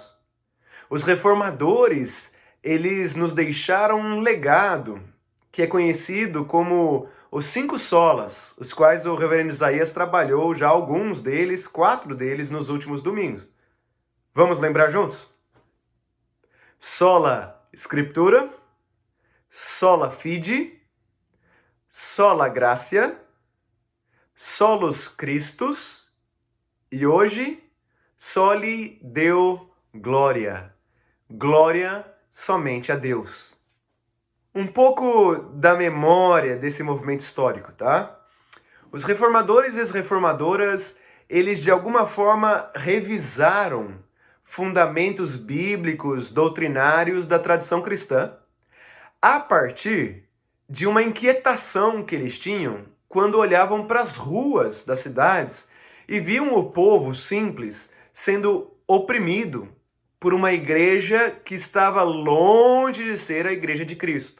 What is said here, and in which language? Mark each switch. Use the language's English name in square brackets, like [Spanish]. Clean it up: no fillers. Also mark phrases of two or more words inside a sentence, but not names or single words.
[Portuguese] Os reformadores, eles nos deixaram um legado que é conhecido como os 5 solas, os quais o reverendo Isaías trabalhou já alguns deles, 4 deles, nos últimos domingos. Vamos lembrar juntos? [Latin] Sola Scriptura, sola fide, sola gratia, solus Christus [Portuguese] e hoje [Latin] soli Deo gloria. [Portuguese] Glória somente a Deus. Um pouco da memória desse movimento histórico, tá? Os reformadores e as reformadoras, eles de alguma forma revisaram fundamentos bíblicos, doutrinários da tradição cristã, a partir de uma inquietação que eles tinham quando olhavam para as ruas das cidades e viam o povo simples sendo oprimido por uma igreja que estava longe de ser a igreja de Cristo.